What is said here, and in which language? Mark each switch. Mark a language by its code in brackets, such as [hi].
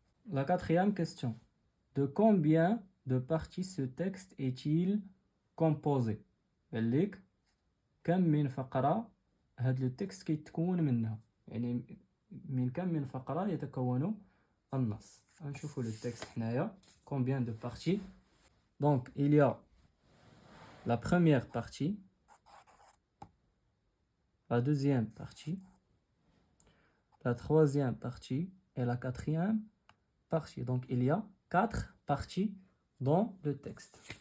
[fr] La quatrième question. De combien de parties ce texte est-il composé? [ar] قال لك كم من فقرة هاد لو تكست كيتكون منها، يعني من كم من فقرة يتكون النص. نشوفوا لو تكست حنايا. [fr] Combien de parties? Donc il y a la première partie, la deuxième partie, la troisième partie et la quatrième partie. Donc il y a 4 parties dans le texte.